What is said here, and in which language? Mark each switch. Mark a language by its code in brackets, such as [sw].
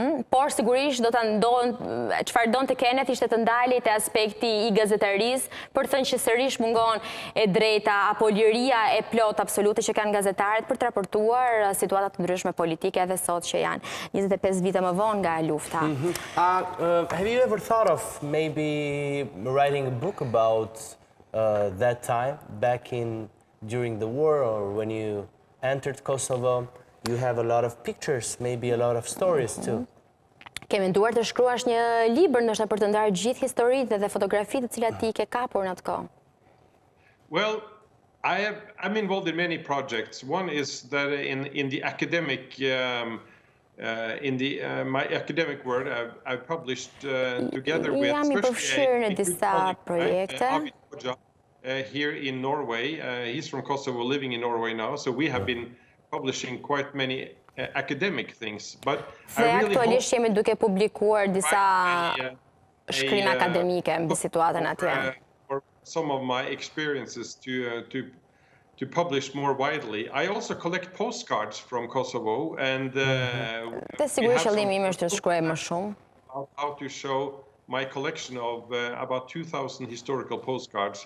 [sq] Por sigurisht do ta çfarë donte Kenneth ishte të ndalej te aspekti I gazetarisë për të thënë që sërish mungon e drejta apo liria e plot absolute që kanë gazetarët për të raportuar situata të ndryshme politike edhe sot që janë 25 vite më vonë nga lufta. [en] Have you ever thought of maybe writing a book about that time, back during the war, or when you entered Kosovo? You have a lot of pictures, maybe a lot of stories too. [sq] Ke menduar të shkruash një libër ndoshta për të ndarë gjithë historitë dhe fotografitë të cilat ti ke kapur në atë kohë? [en] Well, I'm involved in many projects. One is that in the academic my academic work, I published together with [sq] jam I përfshirë në disa projekte. [en] Here in Norway. He's from Kosovo, living in Norway now, so we have been publishing quite many academic things. But [sq] aktualisht jemi duke publikuar disa shkrim akademike mbi situatën atje. [en] For some of my experiences to publish more widely. I also collect postcards from Kosovo and [sq] Dhe sigurisht qëllimi im është të shkruaj më shumë. [en] How to show my collection of about 2,000 historical postcards.